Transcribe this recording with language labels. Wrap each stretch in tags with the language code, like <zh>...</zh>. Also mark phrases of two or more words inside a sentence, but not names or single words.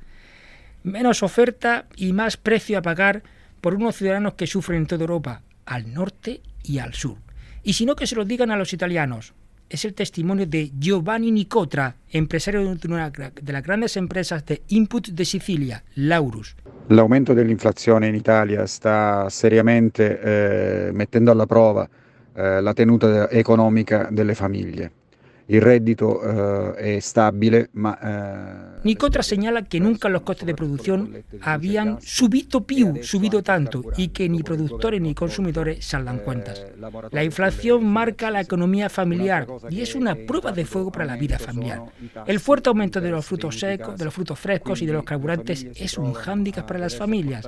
<es>Menos oferta y más precio a pagar por unos ciudadanos que sufren en toda Europa, al norte y al sur. Y si no, que se lo digan a los italianos. es el testimonio de Giovanni Nicotra, empresario de una de las grandes empresas de input de Sicilia, Laurus.</es> <it>L'aumento dell'inflazione in Italia sta seriamente mettendo alla prova la tenuta economica delle famiglie. Il reddito è stabile, ma...</it> <es>Nicotra señala que nunca los costes de producción habían subido tanto y que ni productores ni consumidores saldan cuentas. La inflación marca la economía familiar y es una prueba de fuego para la vida familiar. El fuerte aumento de los frutos secos, de los frutos frescos y de los carburantes es un hándicap para las familias.</es>